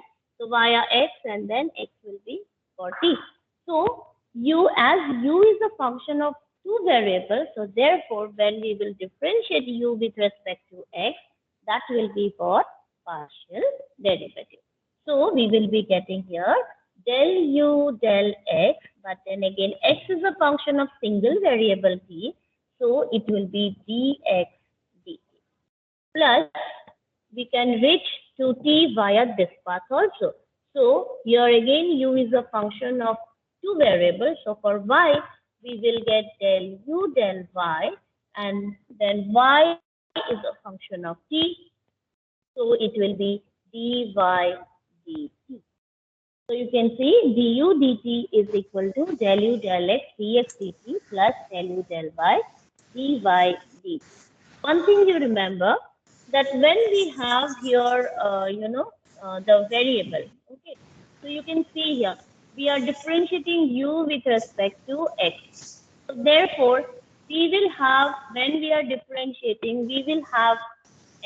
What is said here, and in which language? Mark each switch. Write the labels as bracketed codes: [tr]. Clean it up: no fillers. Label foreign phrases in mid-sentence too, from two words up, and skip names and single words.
[en] So via x and then x will be for t. So as u is a function of two variables, so therefore when we will differentiate u with respect to x, that will be for partial derivative. So we will be getting here del u del x, but then again x is a function of single variable t, so it will be dx dt. Plus we can reach to t via this path also. So here again u is a function of two variables, so for y we will get del u del y, and then y is a function of t. So it will be dy dt. So you can see du dt is equal to del u del x dx dt plus del u del y dy dt. One thing you remember that when we have here, the variable, okay. So you can see here, we are differentiating u with respect to x. So therefore, we will have, when we are differentiating, we will have x.